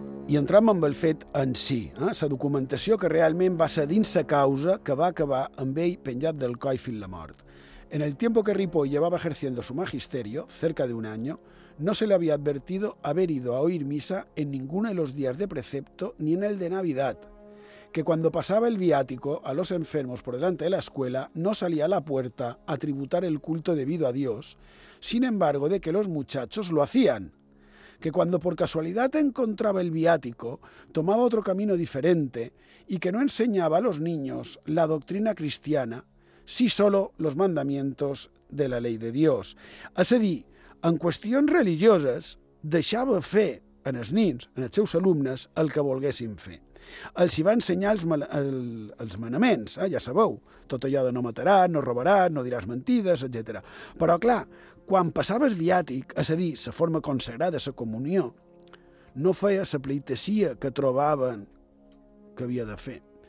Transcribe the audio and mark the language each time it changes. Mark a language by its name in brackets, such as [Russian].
[Catalan] I entram amb el fet en si, la documentació que realment va ser dins la causa que va acabar amb ell penjat del coll fins la mort. [Spanish] En el tiempo que Ripoll llevaba ejerciendo su magisterio, cerca de un año, no se le había advertido haber ido a oír misa en ninguno de los días de precepto ni en el de Navidad, que cuando pasaba el viático a los enfermos por delante de la escuela no salía a la puerta a tributar el culto debido a Dios, sin embargo de que los muchachos lo hacían, que cuando por casualidad encontraba el viático, tomaba otro camino diferente y que no enseñaba a los niños la doctrina cristiana, si solo los mandamientos de la ley de Dios. [Catalan] És a dir, en qüestions religioses, deixava fer en els nins, en els seus alumnes, el que volguessin fer. Els hi va ensenyar els manaments, ja sabeu, tot allò de no mataràs, no robaràs, no diràs mentides, etc. Però, clar, quan passaves viàtic, és a dir, la forma consagrada, la comunió, no feia la pleitesia que trobaven que havia de fer.